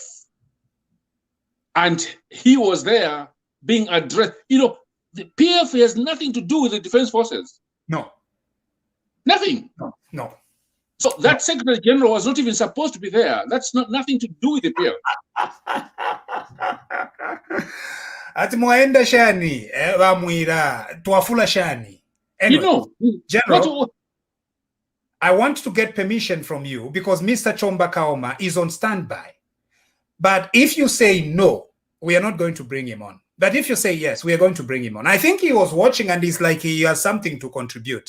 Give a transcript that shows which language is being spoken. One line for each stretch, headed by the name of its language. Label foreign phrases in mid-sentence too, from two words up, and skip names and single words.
English: And he was there being addressed. You know, the PF has nothing to do with the Defense Forces. No. Nothing. No. So that Secretary General was not even supposed to be there. That's nothing to do with the PF.
Bemba: Ati mwaenda shani, wamwira, tuwafula shani.
English: Anyway, you know, General, I want to get permission from you because Mr. Chomba Kaoma is on standby. But if you say no, we are not going to bring him on. But if you say yes, we are going to bring him on. I think he was watching and he's like he has something to contribute.